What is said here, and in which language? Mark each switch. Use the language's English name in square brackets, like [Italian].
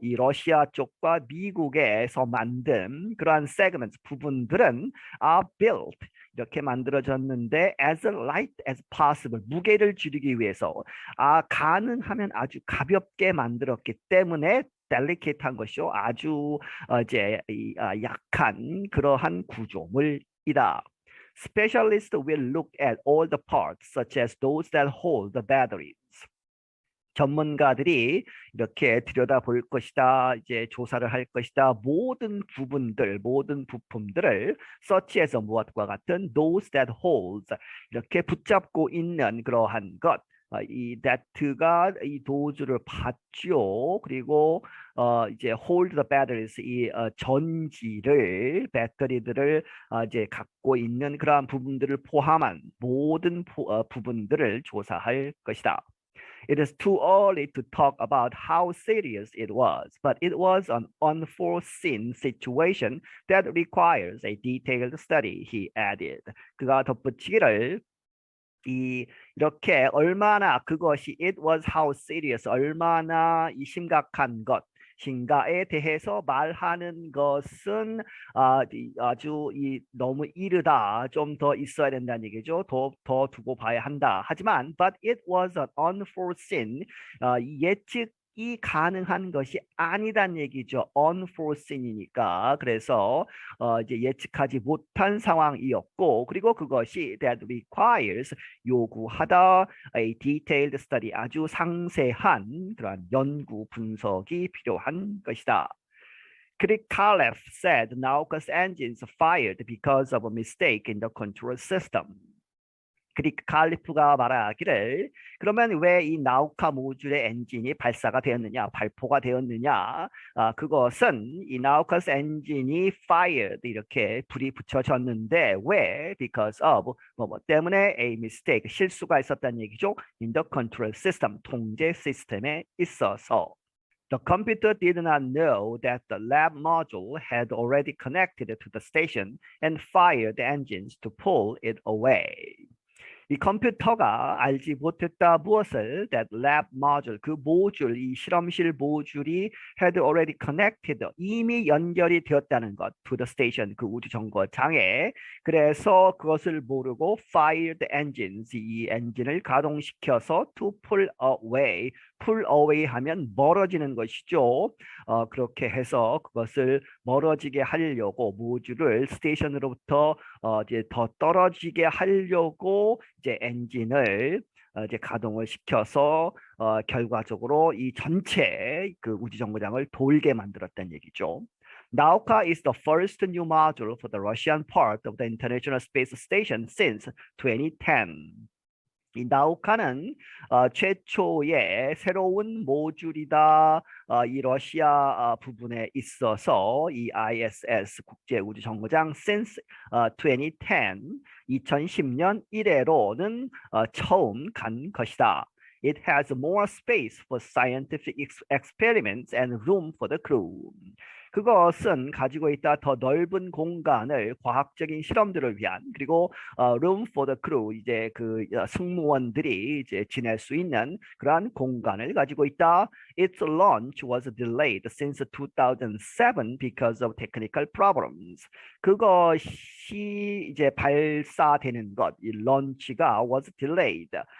[Korean] 이 러시아 쪽과 미국에서 만든 그러한 segments 부분들은 [English] are built [Korean] 이렇게 만들어졌는데 [English] as light as possible [Korean] 무게를 줄이기 위해서 가능하면 아주 가볍게 만들었기 때문에 delicate한 것이요 아주 이제 약한 그러한 구조물이다. [English] Specialists will look at all the parts such as those that hold the batteries. [Korean] 전문가들이 이렇게 들여다볼 것이다. 이제 조사를 할 것이다. 모든 부분들, 모든 부품들을 서치해서 무엇과 같은 [English] those that holds [Korean] 이렇게 붙잡고 있는 그러한 것. 이 that가 이 도주를 받죠. 그리고 이제 [English] hold the batteries [Korean] 이 전지를 배터리들을 이제 갖고 있는 그러한 부분들을 포함한 모든 부분들을 조사할 것이다. [English] It is too early to talk about how serious it was, but it was an unforeseen situation that requires a detailed study, he added. [Korean] 그가 덧붙이기를 이렇게 얼마나 그것이 [English] it was how serious [Korean] 얼마나 이 심각한 것인가에 대해서 말하는 것은 아주 너무 이르다. 좀 더 있어야 된다는 얘기죠. 더 두고 봐야 한다. 하지만 [English] but it was an unforeseen [Korean] 예측이 가능한 것이 아니란 얘기죠. unforeseen이니까. 그래서 이제 예측하지 못한 상황이었고, 그리고 그것이 [English] that requires [Korean] 요구하다 [English] a detailed study [Korean] 아주 상세한 그러한 연구 분석이 필요한 것이다. [English] Crick Khalef said Nauka's engines fired because of a mistake in the control system. [Korean] 그리크 칼리프가 말하기를 그러면 왜 이 나우카 모듈의 엔진이 발사가 되었느냐, 발포가 되었느냐? 그것은 이 나우카스 엔진이 fired 이렇게 불이 붙여졌는데 왜? [English] Because of [Korean] 뭐 때문에 [English] a mistake [Korean] 실수가 있었다는 얘기죠. [English] In the control system [Korean] 통제 시스템에 있어서. [English] The computer did not know that the lab module had already connected to the station and fired the engines to pull it away. [Korean] 이 컴퓨터가 알지 못했다 무엇을 [English] that lab module [Korean] 그 모듈 이 실험실 모듈이 [English] had already connected [Korean] 이미 연결이 되었다는 것 [English] to the station [Korean] 그 우주 정거장에 그래서 그것을 모르고 [English] fired engines [Korean] 이 엔진을 가동시켜서 [English] to pull away pull away [Korean] 하면 멀어지는 것이죠. 그렇게 해서 그것을 멀어지게 하려고 모듈을 스테이션으로부터 이제 더 떨어지게 하려고 이제 엔진을 이제 가동을 시켜서 결과적으로 이 전체 그 우주 정거장을 돌게 만들었다는 얘기죠. [English] Nauka is the first new module for the Russian part of the International Space Station since 2010. [Korean] 이 나우카는 최초의 새로운 모듈이다. 이 러시아 부분에 있어서 이 ISS 국제 우주 정거장 [English] since 2010, [Korean] 2010년 이래로는 처음 간 것이다. [English] It has more space for scientific experiments and room for the crew. [Korean] 그것은 가지고 있다 더 넓은 공간을 과학적인 실험들을 위한 그리고 [English] room for the crew [Korean] 이제 그 승무원들이 이제 지낼 수 있는 그러한 공간을 가지고 있다. [English] Its launch was delayed since 2007 because of technical problems. [Korean] 그것이 이제 발사되는 것, 이 런치가 [English] was delayed.